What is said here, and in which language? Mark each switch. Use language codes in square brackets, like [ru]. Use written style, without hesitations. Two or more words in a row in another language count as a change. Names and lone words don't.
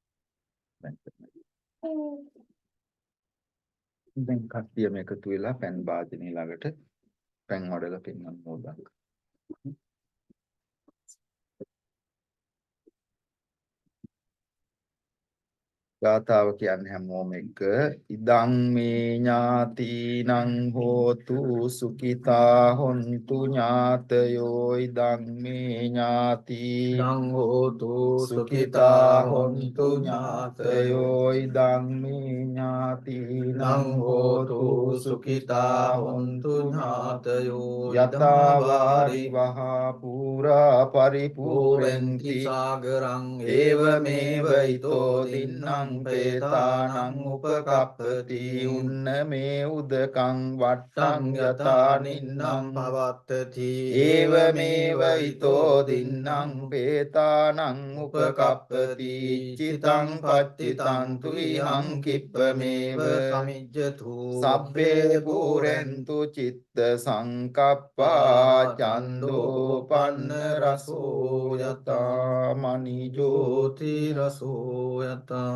[si] දැන් කට්ටියම එකතු වෙලා පැන් වාදනේ ළඟට පැන් වඩලා පින් අනුමෝදන් කරමු. ගාථාව කියන්නේ හැමෝම එක [pi] ඉදං මේ ඥාතිනං හෝතු සුඛිතා හොන්තු ඥාතයෝ ඉදං මේ ඥාතිනං හෝතු සුඛිතා හොන්තු ඥාතයෝ ඉදං මේ ඥාතිනං හෝතු සුඛිතා හොන්තු ඥාතයෝ යතා වාරි වහා පුරා පරිපූර්ණන්ති සාගරං ඒවමේව ඊතෝ දින්නං පේතානං උපකප්පති උන්න මේ උදකං වට්ටං යතා නින්නම් පවත්තති ඒවමේව ඊතෝ දින්නං පේතානං උපකප්පති චිතං පත්තිතං තුයිහං කිප්පමේව සමිජ්ජතු සබ්බේ පුරෙන්තු චිත්ත සංකප්පා චන්දෝ පන්න රසෝ යතා මනිජෝති රසෝ යතා.